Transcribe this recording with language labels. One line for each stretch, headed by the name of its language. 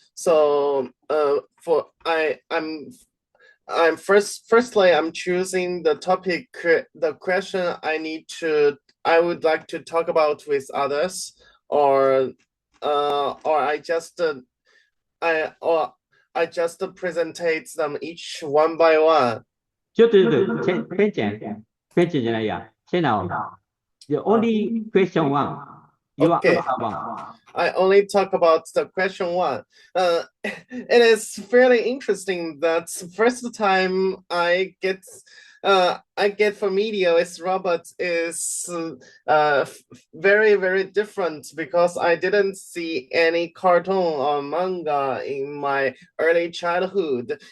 English: So I'm firstly I'm choosing the topic, the question I would like to talk about with others, or I just presentate them each one by one.
Japanese: ちょっとペンチェンじゃないや。
English: シェナオ。The only question one. You Okay. answer one. I only talk about the question one. It is fairly interesting that first time I get familiar with robots is very, very different because I didn't see any cartoon or manga in my early childhood.